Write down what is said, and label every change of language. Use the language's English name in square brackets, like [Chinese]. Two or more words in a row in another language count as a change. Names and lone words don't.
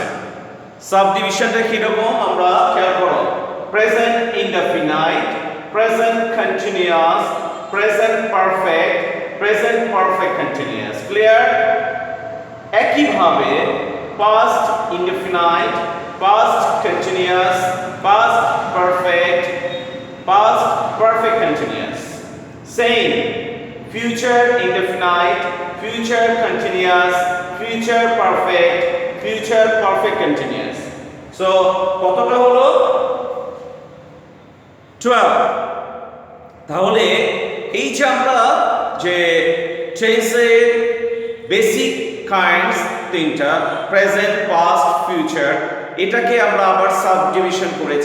[English] sub division-টা [Bangla] কিরকম আমরা খেয়াল করো, [English] present indefinite, present continuous, present perfect, present perfect continuous. clear? একইভাবে past indefinite, past continuous, past perfect, past perfect continuous. সেম future indefinite, future continuous, future perfect, future perfect continuous. [Bangla] So কতটা হলো? 12। তাহলে এই যে আমরা যে টেন্সের [English] basic kinds [Bangla] তিনটা, [English] present, past, future, [Bangla] এটাকে আমরা আবার [English] sub division [Bangla] করেছি।